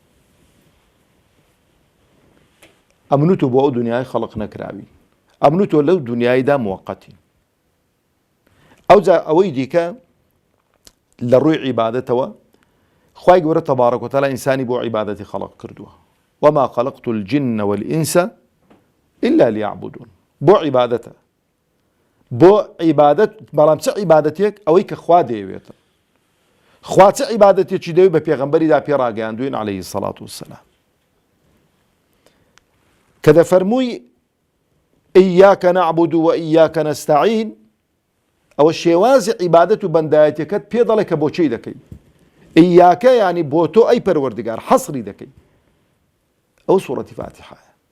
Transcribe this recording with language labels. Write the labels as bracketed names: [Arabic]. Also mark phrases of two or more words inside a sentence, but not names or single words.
[Central Kurdish] ئەمنوتۆ بۆ ئەو دنیای خەڵق نەکراوی، ئەمنوتۆ لەو دنیایدا موقەتی. ئەوجا ئەوەی دیکە لە ڕووی عیبادەتەوە خوای گەورە [Arabic] تەبارەک و تەعالە [Central Kurdish] ئینسانی بۆ عیبادەتی خەڵق کردووە. [Arabic] وما خلقت الجن والإنس إلا ليعبدون. [Central Kurdish] بۆ عیبادەتە، بۆ عیبادەت، بەڵام چه عیبادەتێک؟ ئەوەی کە خوا دەیەوێتە. خوا چه عیبادەتێکی دەوێت بە پێغەمبەریدا پێڕاگەیاندوین [Arabic] عەلەیهی سەڵات وسەلام، [Central Kurdish] کە دەفەرمووی [Arabic] ئیاکە نەعبود و ئیاکە نەستەعین، [Central Kurdish] ئەوە شێوازی عیبادەت و بەندایەتەکەت پێ دەڵێ کە بۆچی دەکەی ئیاکە ینی بۆ تۆ ئەی پەروەردگار حەسری دەکەی ئەو سوورەتی فاتحایە